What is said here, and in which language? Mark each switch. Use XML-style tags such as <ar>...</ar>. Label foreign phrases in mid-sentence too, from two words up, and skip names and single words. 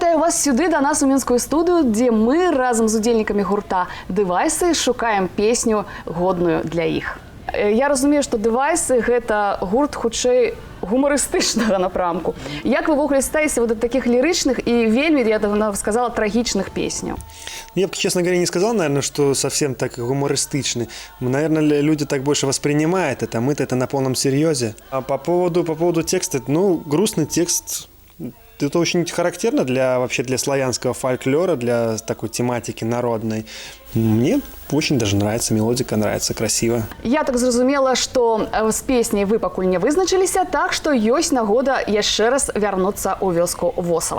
<be>вас сюды до нас у мінскую студыю, дзе мы разам з удзельнікамі гурта «Дэвайсы» шукаем песню годную для іх. Я разумею, што «Дэвайсы» гэта гурт хутчэй гумарыстычнага напрамку. Як вы ввогуле ставіце да такіх лірычных і вельмі, я давно сказала, трагічных песняў?</be> <ru>Я бы, честно говоря, не сказал, наверное, что совсем так гумористичный. Наверное, люди так больше воспринимают это, мы-то это на полном серьезе. А по поводу текста, ну, грустный текст, это очень характерно вообще для славянского фольклора, для такой тематики народной. Мне очень даже нравится, мелодика нравится, красиво.</ru> <be>Я так зразумела, што з песняй вы пакуль не вызначыліся, так што ёсць нагода яшчэ раз вярнуцца ў вёску Восава.</be>